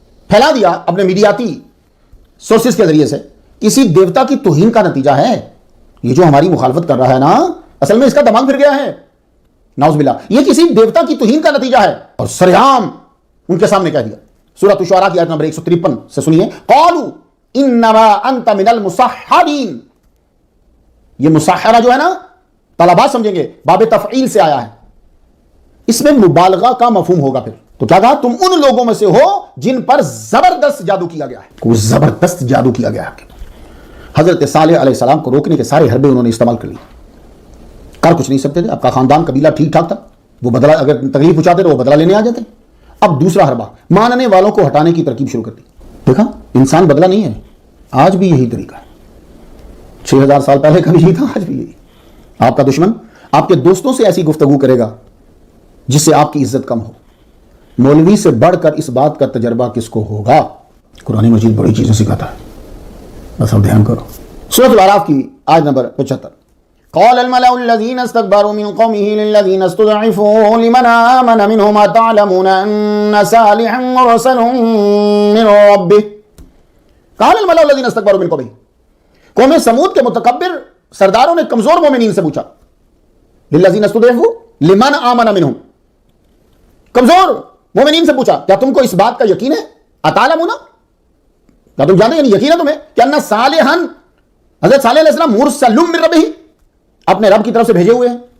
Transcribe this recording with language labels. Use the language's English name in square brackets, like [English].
[Urdu] پھیلا دیا اپنے میڈیاتی سورسز کے ذریعے سے, کسی دیوتا کی توہین کا نتیجہ ہے یہ جو ہماری مخالفت کر رہا ہے نا, اصل میں اس کا دماغ پھر گیا ہے, نعوذ باللہ, یہ کسی دیوتا کی توہین کا نتیجہ ہے. اور سرعام ان کے سامنے کہہ دیا. سورۃ الشعراء کی آیت نمبر 153 سے سنیے. [Arabic] قالوا انما انت من المسحرین. [Urdu] یہ مسحرہ جو ہے نا, طلباء سمجھیں گے باب تفعیل سے آیا ہے, اس میں مبالغہ کا مفہوم ہوگا. پھر تو کیا کہا, تم ان لوگوں میں سے ہو جن پر زبردست جادو کیا گیا ہے. وہ زبردست جادو کیا گیا ہے. حضرت صالح علیہ السلام کو روکنے کے سارے حربے انہوں نے استعمال کر لی. کر کچھ نہیں سکتے تھے, آپ کا خاندان قبیلہ ٹھیک ٹھاک تھا, وہ بدلہ اگر تکلیف پہنچاتے تو وہ بدلہ لینے آ جاتے. اب دوسرا حربہ, ماننے والوں کو ہٹانے کی ترکیب شروع کر دی. دیکھا, انسان بدلہ نہیں ہے, آج بھی یہی طریقہ ہے. 6000 سال پہلے کا بھی یہی تھا, آج بھی یہی. آپ کا دشمن آپ کے دوستوں سے ایسی گفتگو کرے گا جس سے آپ کی عزت کم ہو. مولوی سے بڑھ کر اس بات کا تجربہ کس کو ہوگا؟ قرآن مجید بڑی چیزیں سکھاتا ہے, بس اب دھیان کرو. سورۃ الاعراف کی آیت نمبر 75. [Arabic] قال الملأ الذين استكبروا من قومه للذين استضعفوا لمن آمن منهم أتعلمون أن صالحا مرسل من ربه. قال الملأ الذين استكبروا من قومه, [Urdu] قوم سمود کے متکبر سرداروں نے کمزور مومنین سے پوچھا, [Arabic] للذین استضعفوا لمن آمن منهم, [Urdu] کمزور مومنین سے پوچھا, کیا تم کو اس بات کا یقین ہے؟ اتعلمون, کیا تم جانتے ہیں, یقین ہے تمہیں کہ ان صالحا, حضرت صالح علیہ السلام [Arabic] مرسل من ربہ, [Urdu] اپنے رب کی طرف سے بھیجے ہوئے ہیں.